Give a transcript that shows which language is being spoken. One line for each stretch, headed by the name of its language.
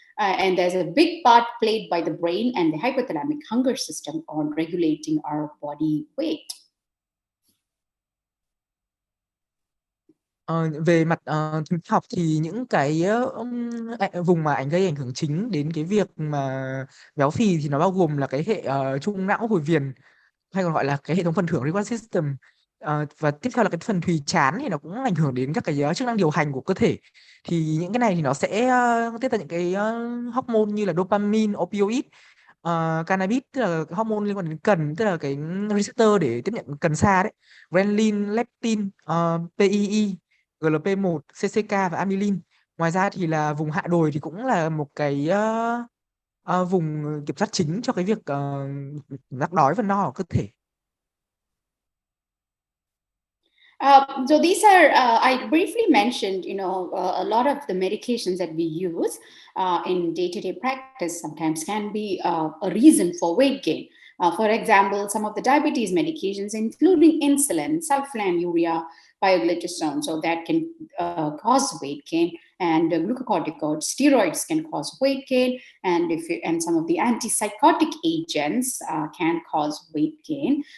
English: And there's a big part played by the brain and the hypothalamic hunger system on regulating our body weight.
Vietnamese: Về mặt học thì những cái vùng mà gây ảnh hưởng chính đến cái việc mà béo phì thì nó bao gồm là cái hệ trung não hồi viền, hay còn gọi là cái hệ thống phần thưởng reward system. Và tiếp theo là cái phần thùy trán thì nó cũng ảnh hưởng đến các cái chức năng điều hành của cơ thể. Thì những cái này thì nó sẽ tiết ra những cái hormone như là dopamine, opioid, cannabis tức là hormone liên quan đến cần, tức là cái receptor để tiếp nhận cần xa đấy, ghrelin, leptin, PEI, GLP-1, CCK và amylin. Ngoài ra thì là vùng hạ đồi thì cũng là một cái vùng kiểm soát chính cho cái việc giác đói và no ở cơ thể.
English: So these are, I briefly mentioned, a lot of the medications that we use in day-to-day practice sometimes can be a reason for weight gain. For example, some of the diabetes medications, including insulin, sulfonylurea, pioglitazone, so that can cause weight gain, and glucocorticoids, steroids can cause weight gain, and some of the antipsychotic agents can cause weight gain.